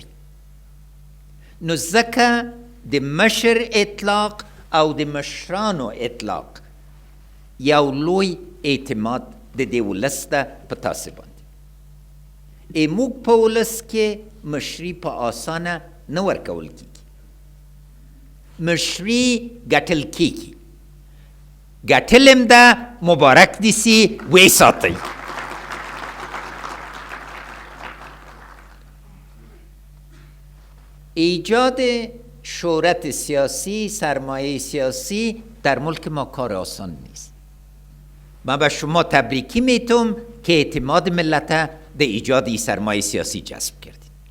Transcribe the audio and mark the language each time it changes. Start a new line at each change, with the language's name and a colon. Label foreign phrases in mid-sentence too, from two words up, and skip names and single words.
Pashto: نو ځکه د مشر اطلاق او د مشرانو اطلاق یو لوی اعتماد د دې ولس ده په تاسې باندې. موږ په ولس کې مشري په آسانه نه ورکول کېږي. مشري ګټل کېږي، ګټل هم ده، مبارک دې سي، ویې ساتئ.
Persian: ایجاد شهرت سیاسی، سرمایه سیاسی در ملک ما کار آسان نیست. من به شما تبریکی میتونم که اعتماد ملت به ایجاد این سرمایه سیاسی جذب کردید.